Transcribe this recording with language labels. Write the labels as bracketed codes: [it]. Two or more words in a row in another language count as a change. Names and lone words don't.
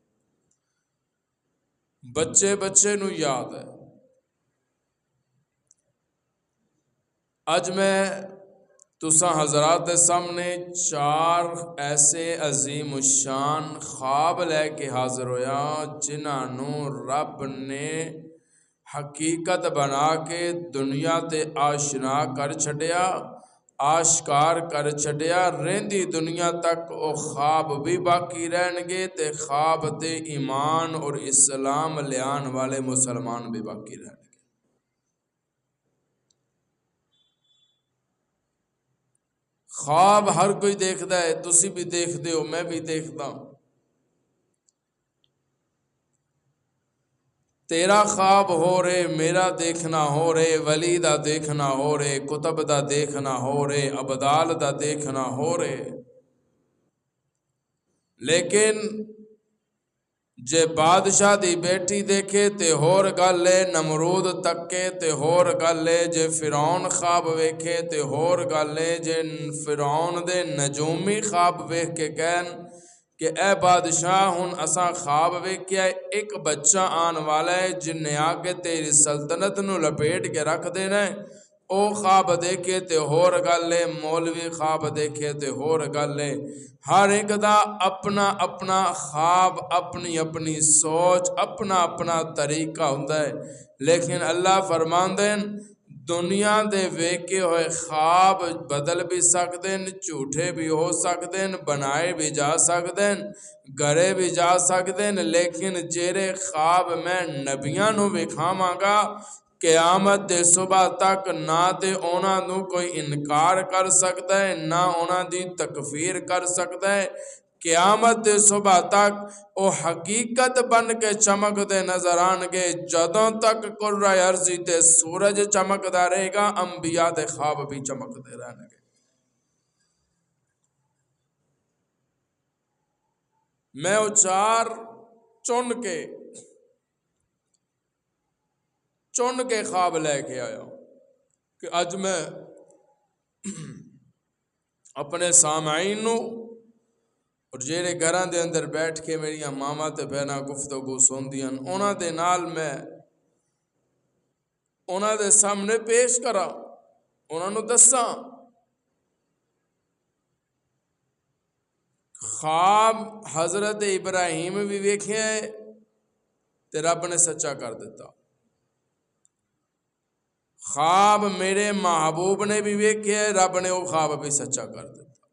[pa] بچے نو یاد ہے۔ اج میں تساں حضرات دے سامنے 4 ایسے عظیم الشان خواب لے کے حاضر ہویا جنہاں نو رب نے حقیقت بنا کے دنیا تے آشنا کر چھڈیا، آشکار کر چھڈیا، رہندی دنیا تک او خواب بھی باقی رہن گے تے خواب تے ایمان اور اسلام لیان والے مسلمان بھی باقی رہن گے۔ [ur] خواب ہر کوئی دیکھتا ہے، تسی بھی دیکھتے ہو، میں بھی دیکھتا ہوں۔ [pa] تیرا خواب ہو رہے، میرا دیکھنا ہو رہے، ولی دا دیکھنا ہو رہے، کتب دا دیکھنا ہو رہے، ابدال دا دیکھنا ہو رہے، لیکن جے بادشاہ دی بیٹی دیکھے تے ہور گل ہے، نمرود تکے تے ہور گل ہے، جے فرعون خواب ویکھے تے ہور گل ہے، جے فرعون دے نجومی خواب ویکھ کے کہن کہ اے بادشاہ ہن اساں خواب ویکھیا ایک بچہ آن والا ہے جن نے آ کے تیری سلطنت نو لپیٹ کے رکھ دینا ہے، او خواب دیکھے تے ہور گل ہے، مولوی خواب دیکھے تے ہور گل ہے۔ ہر ایک دا اپنا اپنا خواب، اپنی اپنی سوچ، اپنا اپنا طریقہ ہوندا ہے، لیکن اللہ فرماندے ہیں دنیا دے ویکھے ہوئے خواب بدل بھی سکتے ہیں، جھوٹے بھی ہو سکتے ہیں، بنائے بھی جا سکتے ہیں، گھرے بھی جا سکتے ہیں، لیکن جیرے خواب میں نبیاں نو وکھاواں گا قیامت دے صبح تک نہ تے اونا نو کوئی انکار کر سکتا ہے، نہ اونا دی تکفیر کر سکتا ہے۔ قیامت دے صبح تک او حقیقت بن کے چمک دے نظر آن گے، جدوں تک کرۂ ارضی تے سورج چمکدا رہے گا، انبیاء دے خواب بھی چمکدے رہن گے۔ میں او 4 چن کے خواب لے کے آیا کہ اج میں اپنے سامعین نو اور جیڑے گھراں دے اندر بیٹھ کے میری ماما تے بہناں گفتگو سندیاں انہاں دے نال میں انہاں دے سامنے پیش کراں، انہاں نو دساں خواب حضرت ابراہیم بھی ویکھیا ہے تے رب نے سچا کر دیتا، خواب میرے محبوب نے بھی ویکھیا ہے، رب نے وہ خواب بھی سچا کر دیتا۔